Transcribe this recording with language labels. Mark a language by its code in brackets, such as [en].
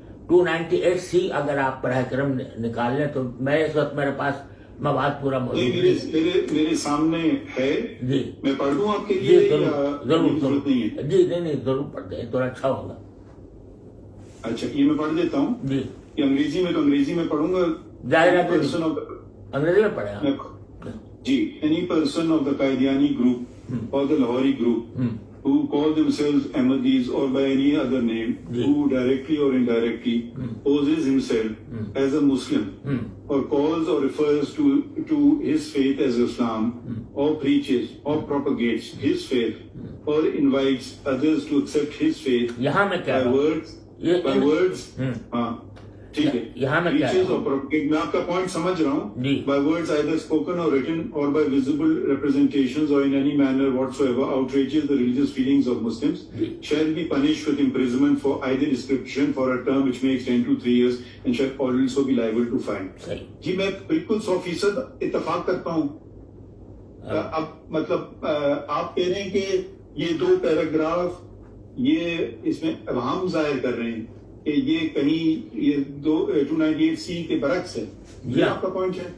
[ur] 298C اگر آپ براہ کرم نکال لیں تو میں اس وقت میرے پاس مواد پورا موجود ہے. میرے سامنے ہے جی میں پڑھ دوں آپ کے جی لیے ضرور جی نہیں ضرور پڑھ دیں تو اچھا ہوگا. اچھا یہ میں پڑھ دیتا ہوں. جی یہ انگریزی میں تو انگریزی میں پڑھوں گا. ظاہر ہے انگریزی میں پڑھیں آپ. [en] جی any person of the Qaediani group or the Lahori group who call themselves Ahmadis or by any other name who directly or indirectly poses himself as a Muslim or calls or refers to his faith as Islam or preaches or propagates his faith or invites others to accept his faith [ur] یہاں میں کیا [en] by words [ur] ہاں ٹھیک ہے یہاں میں کیا میں آپ کا پوائنٹ سمجھ رہا ہوں. جی [en] by words either spoken or written or by visible representations or in any manner whatsoever outrages the religious feelings of Muslims shall be punished with imprisonment for either description for a term which may extend to 3 years and shall also be liable to fine. [ur] جی میں بالکل 100% اتفاق کرتا ہوں. اب مطلب آپ کہہ رہے ہیں کہ یہ 2 پیراگراف یہ اس میں ابہام ظاہر کر رہے ہیں کہ یہ کہیں یہ 298C کے برعکس ہے. یہ آپ کا پوائنٹ ہے.